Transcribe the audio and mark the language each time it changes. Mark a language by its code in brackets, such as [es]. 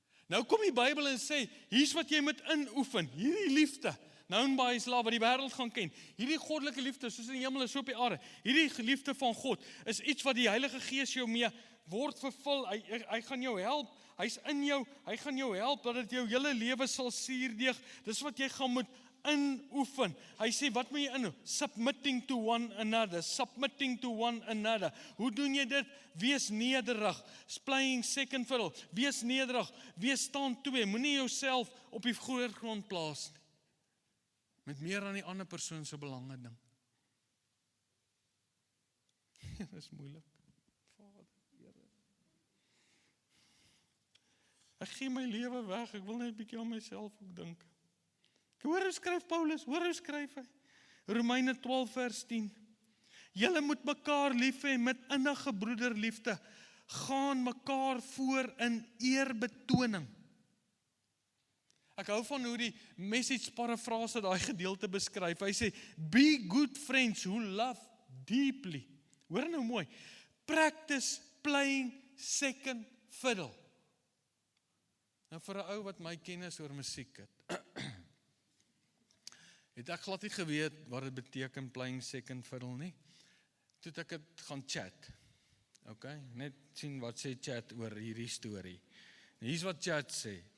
[af] Nou kom die Bybel en sê, hier's wat jy moet inoefen, hierdie liefde, [en] known by his love, [af] wat die wêreld gaan ken, hierdie goddelike liefde, soos in die hemel is so op die aarde, hierdie liefde van God, is iets wat die Heilige Gees jou mee word vervul, hy gaan jou help, hy's in jou, hy gaan jou help, dat dit jou hele lewe sal suurdeeg, dis wat jy gaan moet inoefen. Hy sê, wat moet jy inoefen? [en] Submitting to one another, submitting to one another. [af] Hoe doen jy dit? Wees nederig, [en] playing second fiddle, [af] wees nederig, wees staan twee, moenie jouself op die voorgrond plaas nie. Met meer aan die ander persoon se belange ding. Dit is moeilik. Vader, Here. Ek gee my lewe weg, ek wil net 'n bietjie aan myself ook dink. Hoor hoe skryf Paulus, hoor hoe skryf hy. Romeine 12 vers 10. Julle moet mekaar lief hê met innige broederliefde. Gaan mekaar voor in eerbetoning. Ek hou van hoe die Message parafrase daai gedeelte beskryf. Hy sê, [en] be good friends who love deeply. [af] Hoor nou mooi. [en] Practice playing second fiddle. [af] Nou vir 'n ou wat my kennis oor musiek het ek glad nie geweet wat dit beteken [en] playing second fiddle [af] nie. Toe ek het gaan chat. Okay, net sien wat sê chat oor hierdie storie. Hier's wat chat sê.